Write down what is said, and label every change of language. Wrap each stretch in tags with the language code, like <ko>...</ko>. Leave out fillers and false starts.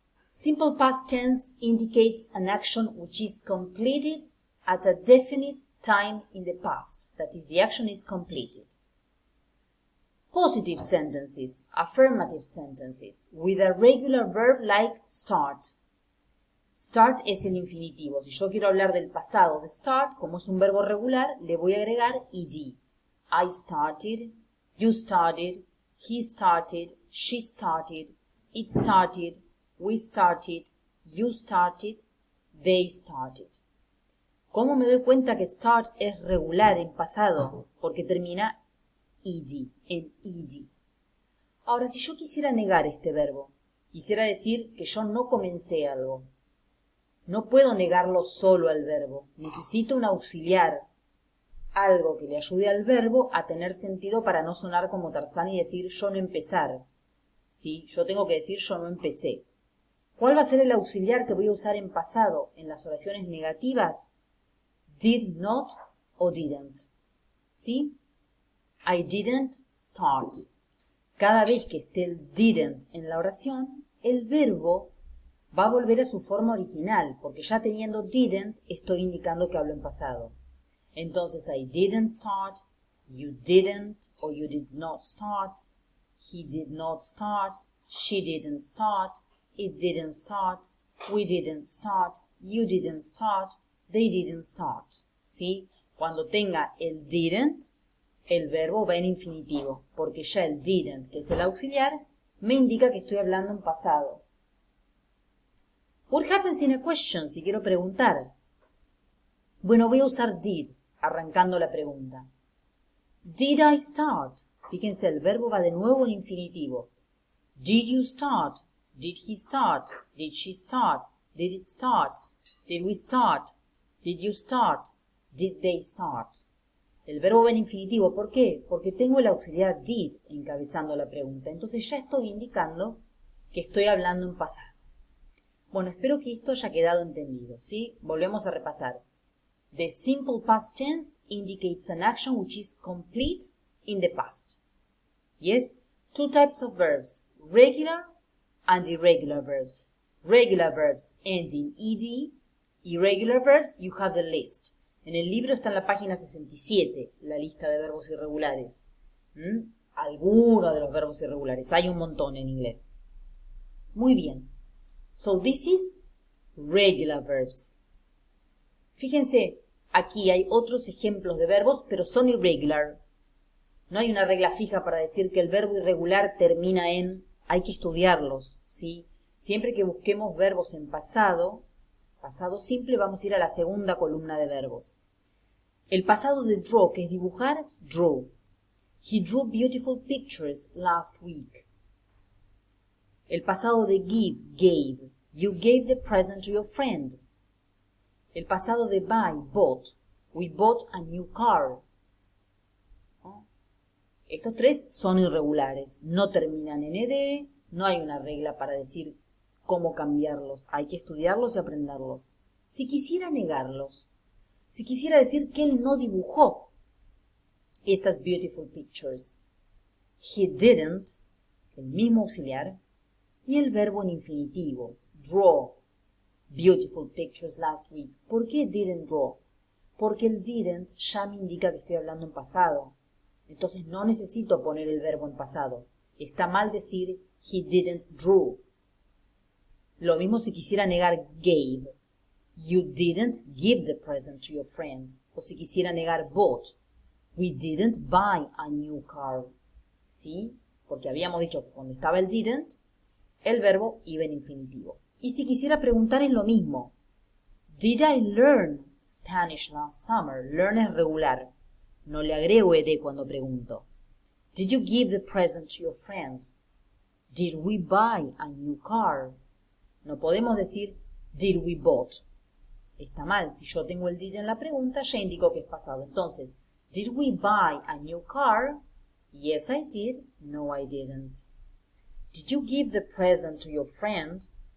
<en>Simple past tense indicates an action which is completed at a definite time in the past. That is, the action is completed. Positive sentences, affirmative sentences, with a regular verb like start.</en> <es>Start es el infinitivo. Si yo quiero hablar del pasado de start, como es un verbo regular, le voy a agregar ed.</es> <en>I started, you started, he started, she started, it started, we started, you started, they started.</en> <es>¿Cómo me doy cuenta que start es regular en pasado? Porque termina ed, en ed. Ahora, si yo quisiera negar este verbo, quisiera decir que yo no comencé algo. No puedo negarlo solo al verbo. Necesito un auxiliar, algo que le ayude al verbo a tener sentido para no sonar como Tarzán y decir yo no empezar. ¿Sí? Yo tengo que decir yo no empecé. ¿Cuál va a ser el auxiliar que voy a usar en pasado en las oraciones negativas?</es> <en>Did not o didn't.</en> <es>¿Sí?</es> <en>I didn't start.</en> <es>Cada vez que esté el didn't en la oración, el verbo va a volver a su forma original, porque ya teniendo didn't estoy indicando que hablo en pasado.</es> <en>Entonces, I didn't start, you didn't or you did not start, he did not start, she didn't start, it didn't start, we didn't start, you didn't start, they didn't start.</en> <es>¿Sí? Cuando tenga el didn't, el verbo va en infinitivo, porque ya el didn't, que es el auxiliar, me indica que estoy hablando en pasado.</es> <en>What happens in a question?</en> <es>Si quiero preguntar. Bueno, voy a usar did, arrancando la pregunta.</es> <en>Did I start?</en> <es>Fíjense, el verbo va de nuevo en infinitivo.</es> <en>Did you start? Did he start? Did she start? Did it start? Did we start? Did you start? Did they start?</en> <es>El verbo va en infinitivo. ¿Por qué? Porque tengo el auxiliar did encabezando la pregunta. Entonces ya estoy indicando que estoy hablando en pasado. Bueno, espero que esto haya quedado entendido, ¿sí? Volvemos a repasar.</es> <en>The simple past tense indicates an action which is complete in the past. Yes? Two types of verbs, regular and irregular verbs. Regular verbs end in ed. Irregular verbs, you have the list.</en> <es>En el libro está en la página 67, la lista de verbos irregulares. Algunos de los verbos irregulares. Hay un montón en inglés. Muy bien.</es> <en>So this is regular verbs.</en> <es>Fíjense, aquí hay otros ejemplos de verbos, pero son irregular. No hay una regla fija para decir que el verbo irregular termina en... Hay que estudiarlos, ¿sí? Siempre que busquemos verbos en pasado simple, vamos a ir a la segunda columna de verbos. El pasado de draw, que es dibujar, drew.</es> <en>He drew beautiful pictures last week.</en> <es>El pasado de give, gave.</es> <en>You gave the present to your friend.</en> <es>El pasado de buy, bought.</es> <en>We bought a new car.</en> <es>Estos tres son irregulares. No terminan en ed. No hay una regla para decir cómo cambiarlos. Hay que estudiarlos y aprenderlos. Si quisiera negarlos, si quisiera decir que él no dibujó estas</es> <en>beautiful pictures, he didn't,</en> <es>el mismo auxiliar, y el verbo en infinitivo,</es> <en>draw, beautiful pictures last week.</en> <es>¿Por qué didn't draw? Porque el didn't ya me indica que estoy hablando en pasado. Entonces no necesito poner el verbo en pasado. Está mal decir</es> <en>he didn't draw.</en> <es>Lo mismo si quisiera negar gave.</es> <en>You didn't give the present to your friend.</en> <es>O si quisiera negar bought.</es> <en>We didn't buy a new car.</en> <es>¿Sí? Porque habíamos dicho que cuando estaba el didn't, el verbo iba en infinitivo. Y si quisiera preguntar es lo mismo.</es> <en>Did I learn Spanish last summer?</en> <es>Learn es regular. No le agrego ed cuando pregunto.</es> <en>Did you give the present to your friend? Did we buy a new car?</en> <es>No podemos decir did we bought. Está mal. Si yo tengo el did en la pregunta, ya indico que es pasado.</es> <en>Entonces, did we buy a new car? Yes, I did. No, I didn't. Did you give the present to your friend?</en>